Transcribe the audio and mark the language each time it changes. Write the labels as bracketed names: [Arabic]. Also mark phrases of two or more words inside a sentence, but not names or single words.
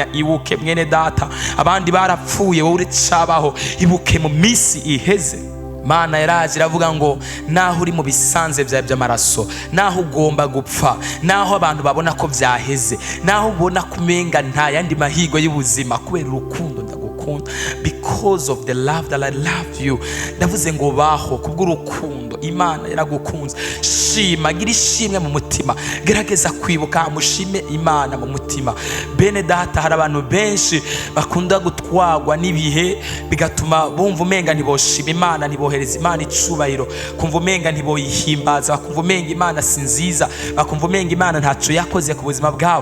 [Rundi] Ibuke mwene data, abandi barapfuye, wowe uracabaho. Ibuke mu minsi iheze. Mana yaraje iravuga ngo naho uri mu bisanze byawe by'amaraso, naho ugomba gupfa, naho abantu babona ko byaheze, naho ubona kumenga nta yandi mahigo y'ubuzima, kubera urukundo ndagukunda, [English] because of the love that I love you. [Rundi] Ndavuze ngo baho kubw'urukundo. Imana yaragukunze. Shima, gira ishimwe mu mutima. Gerageza kwibuka, mushime Imana mu mutima. Bene data, hari abantu benshi bakunda gutwagwa n'ibihe bigatuma bumva umenga ntiboshima Imana, ntibohereza Imana icubahiro, kumva umenga ntiboyihimbaza, bakumva umenga Imana si nziza, bakumva umenga Imana ntaco yakoze ku buzima bwawe.